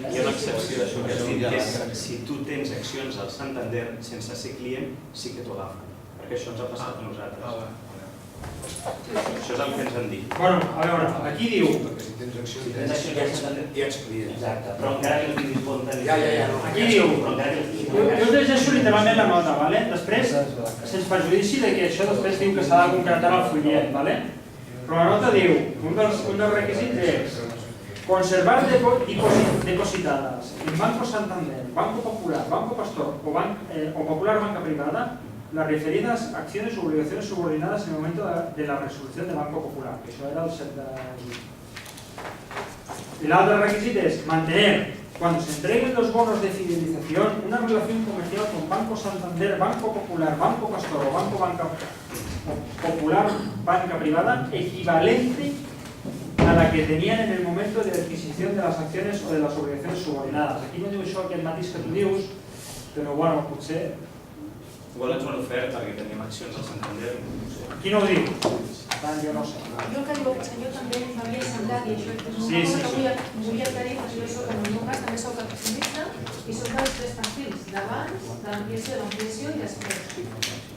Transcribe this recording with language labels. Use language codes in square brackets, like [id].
[ca] Hi ha una excepció d'això que has dit, que és si tu tens accions al Santander sense ser client, sí que t'ho agafen. Perquè això ens ha passat a nosaltres. Això és el que ens han dit. Bueno, a veure, aquí diu... Perquè si tens accions ja ets client. Exacte, però encara que el tinguis compte... Aquí diu... Jo us llegeixo literalment la nota, ¿vale? Després, sense perjudici de que això després diu que s'ha de concretar el fullet, ¿vale? Però la nota diu, un dels requisits és [es] conservar depositadas en Banco Santander, Banco Popular, Banco Pastor o Popular Banca Privada las referidas acciones u obligaciones subordinadas en el momento de la resolución del Banco Popular, [ca] que això era el 7 de juny. [es] El otro requisito es mantener, cuando se entreguen los bonos de fidelización, una relación comercial con Banco Santander, Banco Popular, Banco Pastor o Banco Popular Banca Privada equivalente a la que tenían en el momento de adquisición de las acciones o de las obligaciones subordinadas. [ca] Aquí no diu això aquest matís que tu dius, però bueno, potser... Igual ens ho han ofert perquè teníem accions al Santander. Aquí no ho diu. Per tant, jo no sé. Jo el que diu el senyor també m'havia semblat, i això és una cosa que vull aclarir, perquè jo soc, en el meu cas també soc accionista i soc dels tres perfils, d'abans, de l'ampliació i després.